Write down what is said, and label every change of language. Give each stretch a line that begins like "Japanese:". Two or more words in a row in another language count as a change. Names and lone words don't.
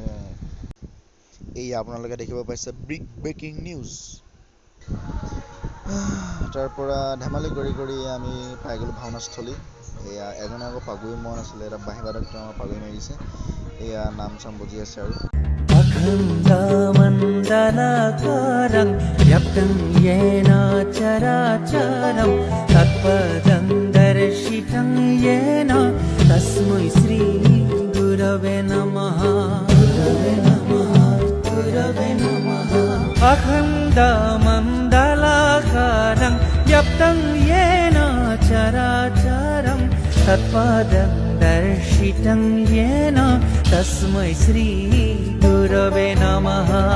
Assamese: এই আপোনালোকে দেখিব পাইছে
English: big breaking news.
Assamese: তাৰপৰা ধেমালি কৰি আমি পাই গ'লোঁ ভাওনাস্থলী। এয়া এজনে আকৌ পাগুৰি মৰা নাছিলে, এটা বাঁহীবাদক তেওঁ পাগুৰি মাৰিছে। এয়া নাম চাম বজি আছে আৰু
Sanskrit: अखण्डमण्डलाकारं व्याप्तं येन चराचरं तत्पदं दर्शितं येन तस्मै श्री गुरवे नमः। अखण्डमण्डलाकारं व्याप्तं येन चराचरं तत्पदं दर्शितं येन तस्मै श्री गुरवे नमः।